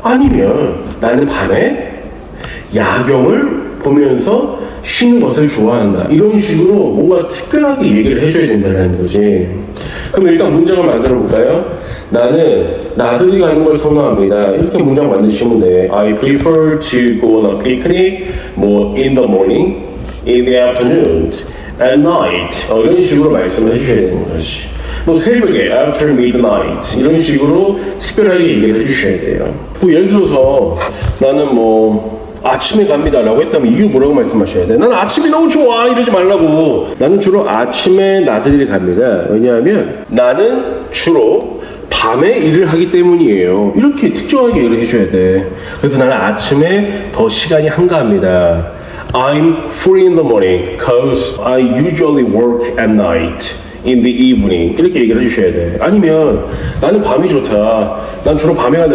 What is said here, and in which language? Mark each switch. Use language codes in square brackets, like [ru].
[ko] 아니면 나는 밤에 야경을 보면서 쉬는 것을 좋아한다. 이런 식으로 뭔가 특별하게 얘기를 해줘야 된다는 거지. 그럼 일단 문장을 만들어 볼까요? 나는 나들이 가는 걸 선호합니다. 이렇게 문장 만드시면 돼. [en] I prefer to go on a picnic, 뭐 in the morning, in the afternoon, at night. [ko] 이런 식으로 말씀을 해주셔야 되는 거지. 뭐 새벽에, [en] after midnight [ko] 이런 식으로 특별하게 얘기를 해주셔야 돼요. 뭐 예를 들어서 나는 뭐 아침에 갑니다 라고 했다면 이유 뭐라고 말씀하셔야 돼? 난 아침이 너무 좋아 이러지 말라고. 나는 주로 아침에 나들이를 갑니다. 왜냐하면 나는 주로 밤에 일을 하기 때문이에요. 이렇게 특정하게 얘기를 해줘야 돼. 그래서 나는 아침에 더 시간이 한가합니다. [en] I'm free in the morning because I usually work at night in the evening. [ko] 이렇게 얘기를 해주셔야 돼. 아니면 나는 밤이 좋다. 난 주로 밤에 간다.